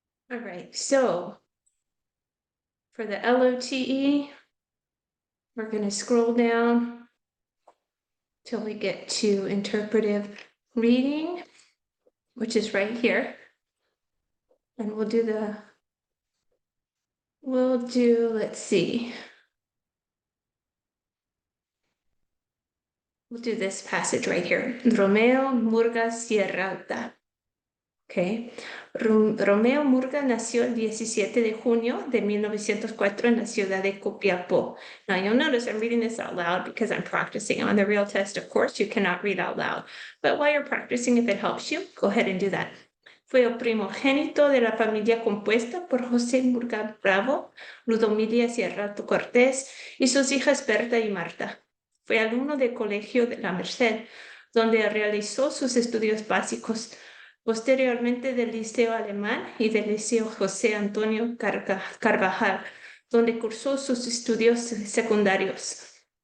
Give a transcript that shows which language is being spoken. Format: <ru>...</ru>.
<en>All right, so for the LOTE, we're going to scroll down till we get to interpretive reading, which is right here. And let's see. We'll do this passage right here. Romeo Murga Sierra Alta. Okay.</en> <es>Romeo Murga nació el 17 de junio de 1904 en la ciudad de Copiapó.</es> <en>Now you'll notice I'm reading this out loud because I'm practicing. On the real test, of course, you cannot read out loud. But while you're practicing, if it helps you, go ahead and do that.</en> <es>Fue el primogénito de la familia compuesta por José Murga Bravo, Ludomilia Sierra Alta Cortés y sus hijas Berta y Marta. Fue alumno del Colegio de la Merced, donde realizó sus estudios básicos. Posteriormente del Liceo Alemán y del Liceo José Antonio Carvajal, donde cursó sus estudios secundarios.</es>